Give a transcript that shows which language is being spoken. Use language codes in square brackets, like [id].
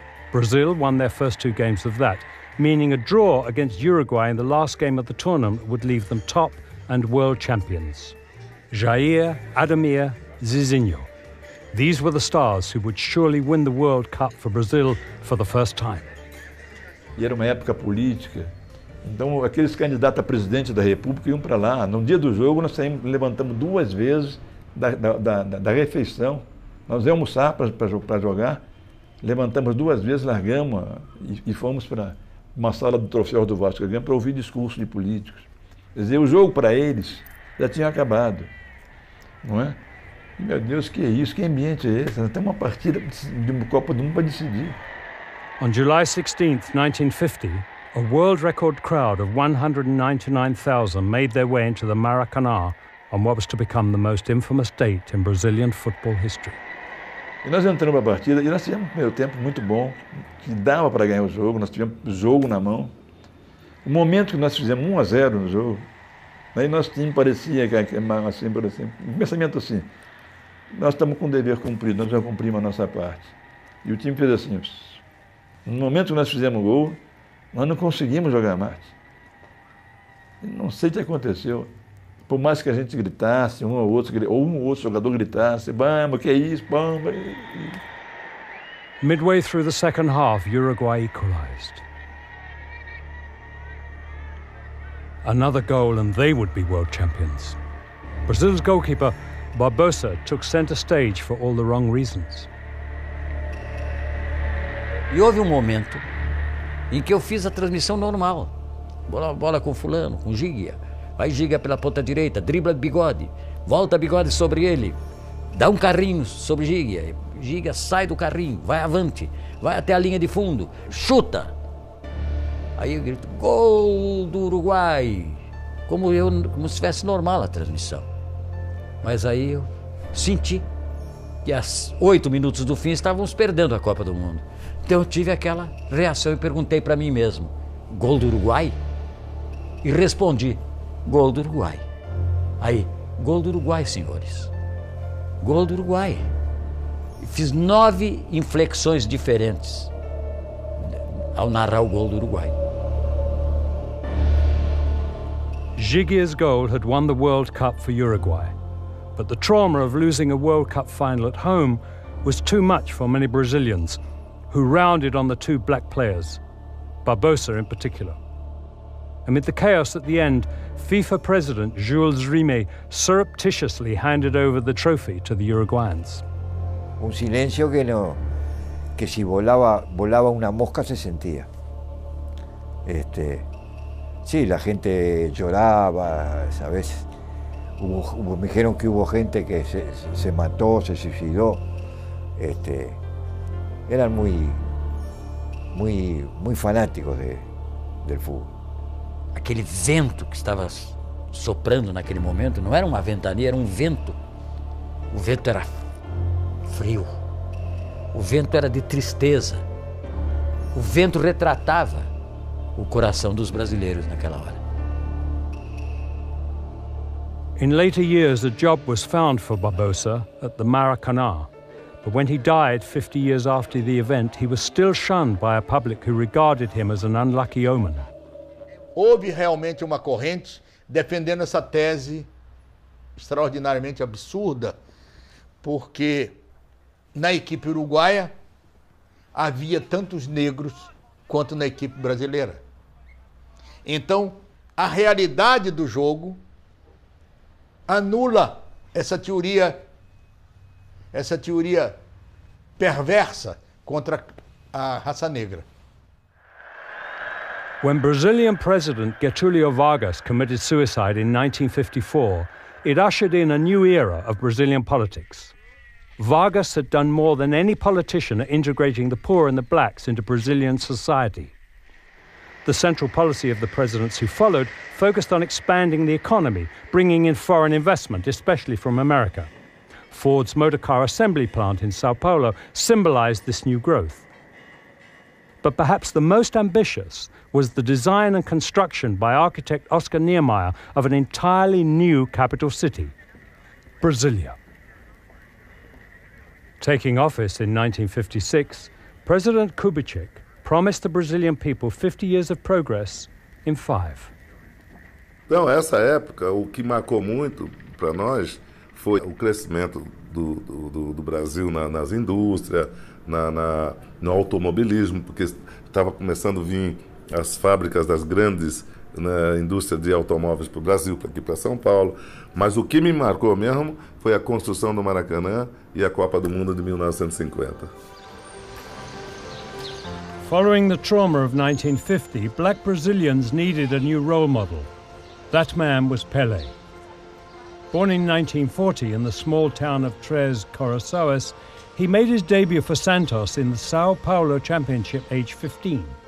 [en] Brazil won their first 2 games of that, meaning a draw against Uruguay in the last game of the tournament would leave them top and world champions. Jair, Ademir, Zizinho. These were the stars who would surely win the World Cup for Brazil for the first time. [pt] E era uma época política. Então, aqueles candidatos a presidente da República iam para lá. No dia do jogo, nós levantamos 2 vezes da refeição. Nós íamos almoçar para jogar, levantamos 2 vezes, largamos e fomos para uma sala do Troféu do Vasco da Gama para ouvir discursos de políticos. Quer dizer, o jogo para eles já tinha acabado, não é? E, meu Deus, que é isso? Que ambiente é esse? Nós temos uma partida de uma Copa do Mundo para decidir. [en] On July 16th, 1950, a world record crowd of 199,000 made their way into the Maracanã on what was to become the most infamous date in Brazilian football history. [pt] E nós entramos para a partida e nós tivemos um primeiro tempo muito bom, que dava para ganhar o jogo, nós tivemos o jogo na mão. O momento que nós fizemos 1-0 no jogo, aí nosso time parecia assim, um pensamento assim, nós estamos com o dever cumprido, nós já cumprimos a nossa parte. E o time fez assim, no momento que nós fizemos o gol, nós não conseguimos jogar mais. Não sei o que aconteceu. Por mais que a gente gritasse, um ou outro jogador gritasse, vamos, que é isso, vamos. [en] Midway through the second half, Uruguay equalized. Another goal and they would be world champions. Brazil's goalkeeper, Barbosa, took center stage for all the wrong reasons. [pt] E houve um momento em que eu fiz a transmissão normal. Bola com fulano, com Giga. Vai Giga pela ponta direita, dribla Bigode, volta Bigode sobre ele, dá um carrinho sobre Giga. Giga sai do carrinho, vai avante, vai até a linha de fundo, chuta. Aí eu grito, gol do Uruguai, como se estivesse normal a transmissão. Mas aí eu senti que às 8 minutos do fim estávamos perdendo a Copa do Mundo. Então eu tive aquela reação e perguntei para mim mesmo, gol do Uruguai? E respondi, gol do Uruguai. Aí, gol do Uruguai, senhores. Gol do Uruguai. E fiz 9 inflexões diferentes ao narrar o gol do Uruguai. [en] Gigia's goal had won the World Cup for Uruguay, but the trauma of losing a World Cup final at home was too much for many Brazilians, who rounded on the 2 black players, Barbosa in particular. Amid the chaos at the end, FIFA president Jules Rimet surreptitiously handed over the trophy to the Uruguayans. [es] Un silencio que si volaba una mosca se sentía. Sí, la gente lloraba, ¿sabes? Me dijeron que hubo gente que se mató, se suicidó. Eran muy fanáticos del fútbol. [pt] Aquele vento que estava soprando naquele momento, não era uma ventania, era um vento. O vento era frio. O vento era de tristeza. O vento retratava o coração dos brasileiros naquela hora. [en] In later years, a job was found for Barbosa at the Maracanã, but when he died 50 years after the event, he was still shunned by a public who regarded him as an unlucky omen. [pt] Houve realmente uma corrente defendendo essa tese extraordinariamente absurda, porque na equipe uruguaia havia tantos negros quanto na equipe brasileira. Então, a realidade do jogo anula essa teoria perversa contra a raça negra. [en] When Brazilian President Getúlio Vargas committed suicide in 1954, it ushered in a new era of Brazilian politics. Vargas had done more than any politician at integrating the poor and the blacks into Brazilian society. The central policy of the presidents who followed focused on expanding the economy, bringing in foreign investment, especially from America. Ford's motor car assembly plant in Sao Paulo symbolized this new growth. But perhaps the most ambitious was the design and construction by architect Oscar Niemeyer of an entirely new capital city, Brasilia. Taking office in 1956, President Kubitschek promised the Brazilian people 50 years of progress in 5. [pt] Então, essa época, o que marcou muito para nós foi o crescimento do Brasil nas indústrias, no automobilismo, porque estava começando a vir as fábricas das grandes indústrias de automóveis para o Brasil, aqui para São Paulo. Mas o que me marcou mesmo foi a construção do Maracanã e a Copa do Mundo de 1950. [en] Following the trauma of 1950, black Brazilians needed a new role model. That man was Pelé. Born in 1940 in the small town of Três Corações, he made his debut for Santos in the Sao Paulo Championship aged 15.